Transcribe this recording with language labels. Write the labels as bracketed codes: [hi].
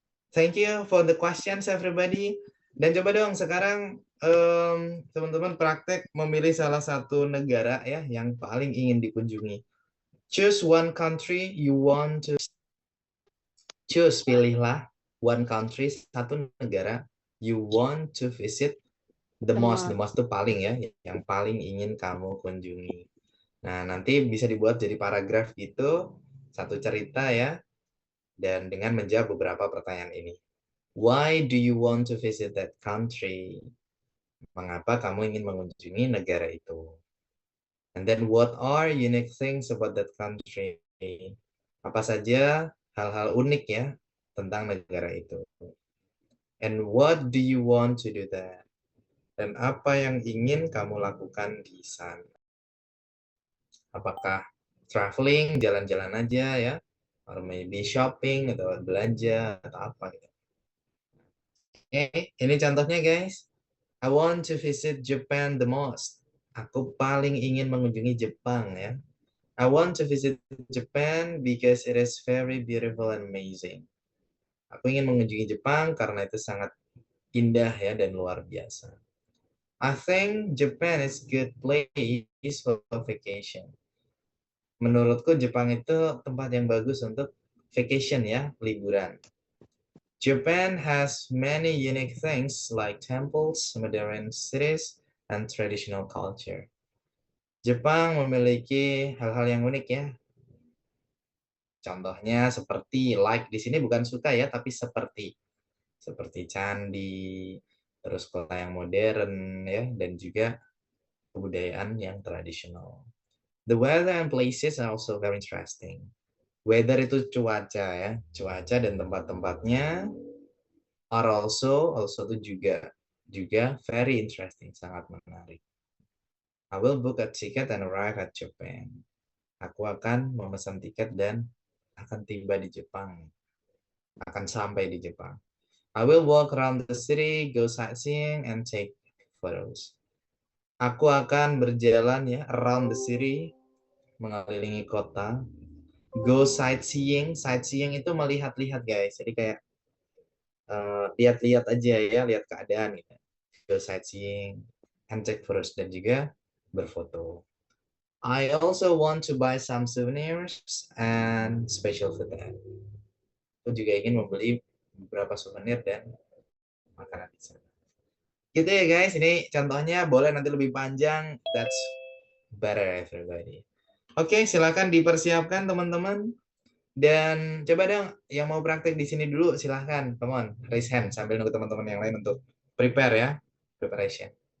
[en] Thank you for the questions everybody. [id] Dan coba dong sekarang teman-teman praktek memilih salah satu negara ya yang paling ingin dikunjungi. [en] Choose one country you want to choose, [id] pilihlah [en] one country, [id] satu negara [en] you want to visit the most [id] itu paling ya, yang paling ingin kamu kunjungi. Nah, nanti bisa dibuat jadi paragraf gitu, satu cerita ya, dan dengan menjawab beberapa pertanyaan ini. [en] Why do you want to visit that country? [id] Mengapa kamu ingin mengunjungi negara itu? [en] And then what are unique things about that country? [id] Apa saja hal-hal unik ya tentang negara itu? [en] And what do you want to do there? [id] Dan apa yang ingin kamu lakukan di sana? Apakah traveling, jalan-jalan aja ya? [en] Or maybe shopping [id] atau belanja atau apa gitu. Oke, ini contohnya guys. [en] I want to visit Japan the most. [id] Aku paling ingin mengunjungi Jepang ya. [en] I want to visit Japan because it is very beautiful and amazing. [id] Aku ingin mengunjungi Jepang karena itu sangat indah ya dan luar biasa. [en] I think Japan is good place for vacation. [id] Menurutku Jepang itu tempat yang bagus untuk vacation ya, liburan. [en] Japan has many unique things like temples, modern cities, and traditional culture. [id] Jepang memiliki hal-hal yang unik ya. Contohnya seperti like di sini bukan suka ya, tapi seperti candi, terus kota yang modern ya, dan juga kebudayaan yang tradisional. [en] The weather and places are also very interesting. [id] Weather itu cuaca ya, cuaca dan tempat-tempatnya [en] are also [id] itu juga [en] very interesting, [id] sangat menarik. [en] I will book a ticket and arrive at Japan. [id] Aku akan memesan tiket dan akan tiba di Jepang. Akan sampai di Jepang. [en] I will walk around the city, go sightseeing, and take photos. [id] Aku akan berjalan ya [en] around the city, [id] mengelilingi kota. [en] Go sightseeing. Sightseeing [id] itu melihat-lihat [en] guys. [id] Jadi kayak lihat-lihat aja ya, lihat keadaan gitu. [en] Go sightseeing and take photos, [id] dan juga berfoto. [en] I also want to buy some souvenirs and special food there. [id] Aku juga ingin membeli beberapa souvenir dan makanan di sana. Gitu ya guys, ini contohnya, boleh nanti lebih panjang. [en] That's better everybody. [id] Oke, silakan dipersiapkan teman-teman. Dan coba dong yang mau praktek di sini dulu, silahkan. [en] Come on, raise hand [id] sambil nunggu teman-teman yang lain untuk prepare ya. Preparation.